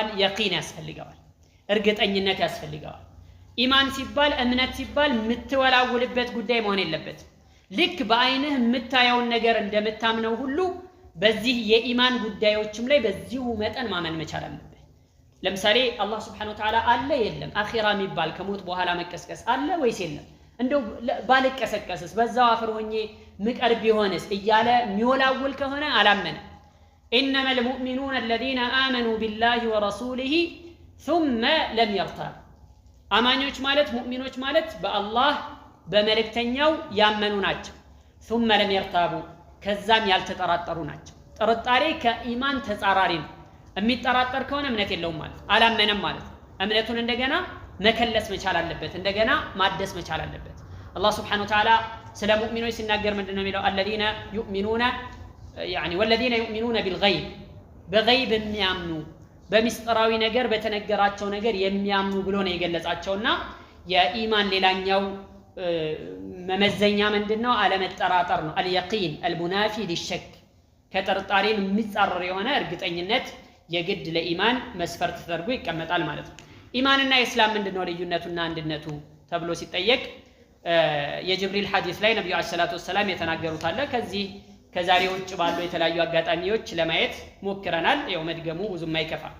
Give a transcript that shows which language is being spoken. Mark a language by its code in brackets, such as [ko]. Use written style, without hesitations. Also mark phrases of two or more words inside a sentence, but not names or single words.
[am] የቂን ያስፈልገዋል፣ እርግጠኝነት ያስፈልገዋል። ኢማን ሲባል እምነት ሲባል የምትወላውልበት ጉዳይ መሆን የለበት። ልክ በአይንህ የምታየውን ነገር እንደምታምነው ሁሉ በዚህ የኢማን ጉዳዮችም ላይ በዚሁ መጠን ማመን መቻል አለበት። ለምሳሌ አላህ [ar] سبحانه وتعالى [am] አለ የለም፣ አኺራ የሚባል ከሞት በኋላ መቀስቀስ አለ ወይስ የለም? እንደው ባልቀሰቀስስ በዛው አፈር ሆኜ ምቀር ቢሆንስ እያለ የሚወላውል ከሆነ አላመነ። [ar] إنما المؤمنون الذين آمنوا بالله ورسوله ثم لم يرتابوا። [am] አማኞች ማለት ሙእሚኖች ማለት በአላህ በመልእክተኛው ያመኑ ናቸው። [ar] ثم لم يرتابوا [am] ከዛም ያልተጠራጠሩ ናቸው። ጥርጣሬ ከኢማን ተጻራሪ ነው። የሚጠራጠር ከሆነ እምነት የለውም ማለት አላመነም ማለት። እምነቱን እንደገና መከለስ መቻል አለበት፣ እንደገና ማደስ መቻል አለበት። አላህ [ar] سبحانه وتعالى [am] ስለ ሙእሚኖች ሲናገር ምንድነው የሚለው? [ar] الذين يؤمنون يعني والذين يؤمنون بالغيب፣ [am] በገይብ የሚያምኑ በሚስጥራዊ ነገር በተነገራቸው ነገር የሚያምኑ ብሎ ነው የገለጻቸውና የኢማን ሌላኛው መመዘኛ ምንድነው? አለመጠራጠር ነው። [ar] اليقين المنافي للشك፣ [am] ከጥርጣሬን የሚጻረር የሆነ እርግጠኝነት የግድ ለኢማን መስፈርት ተደርጎ ይቀመጣል ማለት ነው። ኢማንና ኢስላም ምንድነው ልዩነቱና አንድነቱ ተብሎ ሲጠየቅ የጅብሪል ሐዲስ ላይ ነብዩ [ar] عليه الصلاة والسلام [am] የተናገሩት አለ። ከዚህ ከዛሬ ውጭ ባሉ የተለያዩ አጋጣሚዎች ለማየት ሞክረናል። ያው መድገሙ ብዙም አይከፋ።